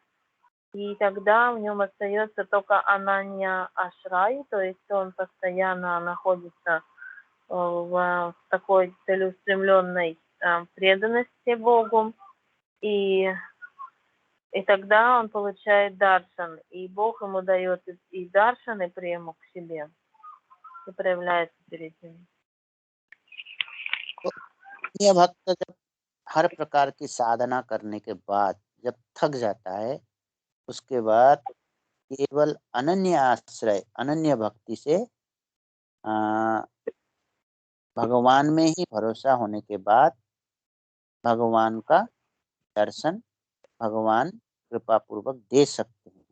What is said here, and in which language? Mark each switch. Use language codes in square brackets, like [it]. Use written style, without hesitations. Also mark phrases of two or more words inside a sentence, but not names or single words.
[ru] И тогда в нем остается только [sa] अनन्य आश्रय, [ru] то есть он постоянно находится в такой целеустремленной преданности Богу, и тогда он получает даршан, и Бог ему дает и даршан, и прему к себе, и проявляется перед ним. [hi] हैं। तो ये भक्त जब हर प्रकार की साधना करने के बाद जब थक जाता है, उसके बाद केवल अनन्य आश्रय, अनन्य भक्ति से भगवान में ही भरोसा होने के बाद भगवान का दर्शन भगवान कृपा पूर्वक दे सकते हैं।